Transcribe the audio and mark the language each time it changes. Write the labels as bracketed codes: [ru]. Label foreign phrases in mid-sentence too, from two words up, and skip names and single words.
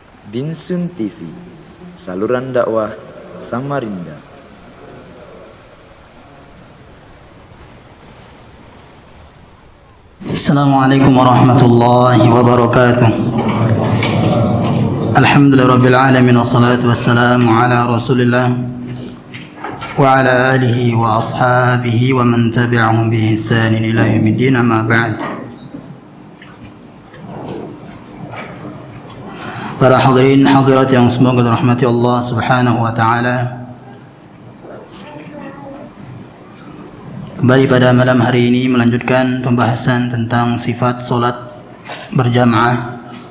[id] Binsun TV, saluran dakwah Samarinda. [ar] السلام عليكم ورحمة الله وبركاته. الحمد لله رب العالمين والصلاة والسلام على رسول الله وعلى آله وأصحابه ومن تبعهم بإحسان إلى يوم الدين، أما بعد. [id] Para hadirin hadirat yang semoga dirahmati Allah [ar] سبحانه وتعالى. [id] Kembali pada malam hari ini melanjutkan pembahasan tentang sifat solat berjamaah.